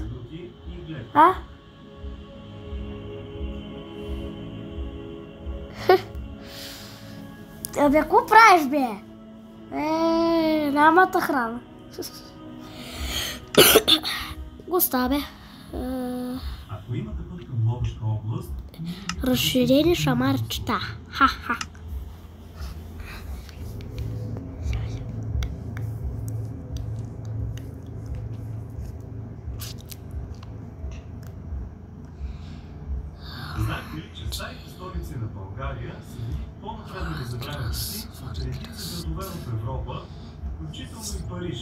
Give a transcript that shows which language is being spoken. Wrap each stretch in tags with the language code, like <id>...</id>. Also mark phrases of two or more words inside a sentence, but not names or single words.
<bg>А? Абе, какво правиш, бе? Няма да храна. Госта, бе. Разширени шамарчета. Ха-ха. Знаете ли, че старите столици на България са по-напредни за времето си от редица градове в Европа, включително и Париж.</bg>